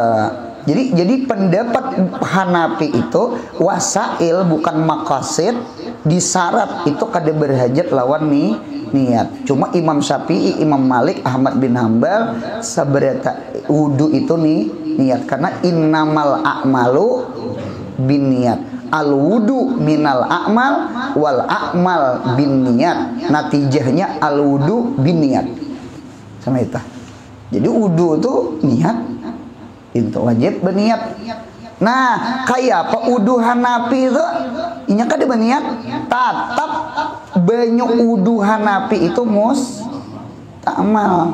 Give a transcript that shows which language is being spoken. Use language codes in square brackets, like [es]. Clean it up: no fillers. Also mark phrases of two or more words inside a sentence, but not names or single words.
[bjn] Jadi pendapat Hanafi itu wasail bukan maqasid, disyarat itu kada berhajat lawan niat. Cuma Imam Syafi'i, Imam Malik, Ahmad bin Hambal sabereta wudu itu niat, karena [ar] إنما الأعمال بالنيات. الوضوء من الأعمال والأعمال بالنيات. Natijahnya الوضوء بالنية. [bjn] Sama itu. Jadi wudu itu niat. Itu wajib berniat. Nah, kayak apa wudu Hanafi itu? Inya kada berniat, tetap banyak wudu Hanafi itu mustamal.